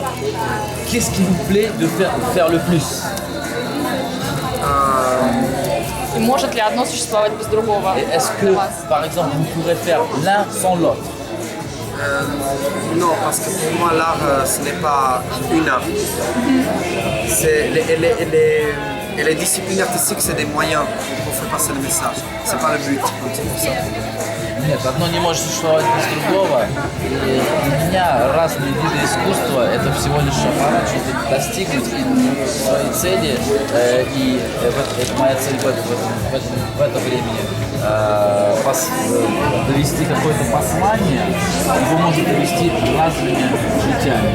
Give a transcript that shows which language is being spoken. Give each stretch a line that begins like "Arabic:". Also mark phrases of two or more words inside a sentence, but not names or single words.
French: Qu'est-ce qui vous plaît de faire le plus?
Russian: И может ли одно существовать без другого?
French: Et est-ce que, par exemple, vous pourrez faire l'un sans l'autre? Non, parce que pour moi, l'art, ce n'est pas une art. Et les disciplines artistiques, c'est des moyens pour faire passer le message. C'est pas le but.
Russian: Нет, одно не может существовать без другого. И для меня разные виды искусства — это всего лишь аппарат, чтобы достигнуть своей цели. И это моя цель в это времени довести какое-то послание, его можно довести разными путями.